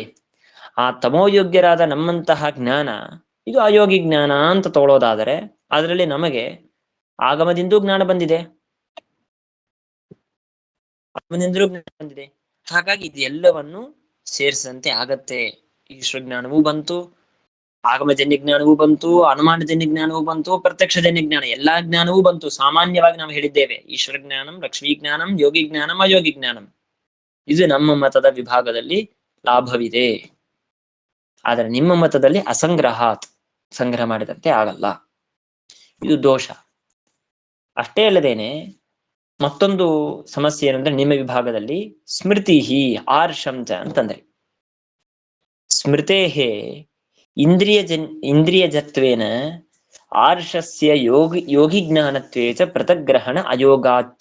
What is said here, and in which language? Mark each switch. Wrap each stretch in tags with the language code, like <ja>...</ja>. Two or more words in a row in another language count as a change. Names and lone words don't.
<kn>ಆ ತಮೋಯೋಗ್ಯರಾದ ನಮ್ಮಂತಹ ಜ್ಞಾನ ಇದು ಅಯೋಗಿ ಜ್ಞಾನ ಅಂತ ತಗೊಳ್ಳೋದಾದರೆ ಅದರಲ್ಲಿ ನಮಗೆ ಆಗಮದಿಂದೂ ಜ್ಞಾನ ಬಂದಿದೆ, ಆಗಮದಿಂದಲೂ ಜ್ಞಾನ ಬಂದಿದೆ. ಹಾಗಾಗಿ ಇದೆಲ್ಲವನ್ನು ಸೇರಿಸಂತೆ ಆಗತ್ತೆ. ಈಶ್ವರ ಜ್ಞಾನವೂ ಬಂತು, ಆಗಮಜನ್ಯ ಜ್ಞಾನವೂ ಬಂತು, ಅನುಮಾನಜನ್ಯ ಜ್ಞಾನವೂ ಬಂತು, ಪ್ರತ್ಯಕ್ಷಜನ್ಯ ಜ್ಞಾನ ಎಲ್ಲಾ ಜ್ಞಾನವೂ ಬಂತು. ಸಾಮಾನ್ಯವಾಗಿ ನಾವು ಹೇಳಿದ್ದೇವೆ</kn> <sa>ಈಶ್ವರ ಜ್ಞಾನಂ, ಲಕ್ಷ್ಮೀ ಜ್ಞಾನಂ, ಯೋಗಿ ಜ್ಞಾನಂ, ಅಯೋಗಿ ಜ್ಞಾನಂ.</sa> <kn>ಇದು ನಮ್ಮ ಮತದ ವಿಭಾಗದಲ್ಲಿ ಲಾಭವಿದೆ. ಆದರೆ ನಿಮ್ಮ ಮತದಲ್ಲಿ ಅಸಂಗ್ರಹಾತ್, ಸಂಗ್ರಹ ಮಾಡಿದಂತೆ ಆಗಲ್ಲ. ಇದು ದೋಷ. ಅಷ್ಟೇ ಅಲ್ಲದೇನೆ ಮತ್ತೊಂದು ಸಮಸ್ಯೆ ಏನಂದ್ರೆ ನಿಮ್ಮ ವಿಭಾಗದಲ್ಲಿ</kn> <sa>ಸ್ಮೃತಿ ಆರ್ಷಂಚ</sa> <kn>ಅಂತಂದ್ರೆ</kn> <sa>ಸ್ಮೃತೇಹೇ ಇಂದ್ರಿಯಜತ್ವೇನ ಆರ್ಷಸ್ಯ ಯೋಗಿ ಜ್ಞಾನತ್ವೇಚ ಪೃಥಗ್ರಹಣ ಅಯೋಗಾಚ್ಚ.</sa>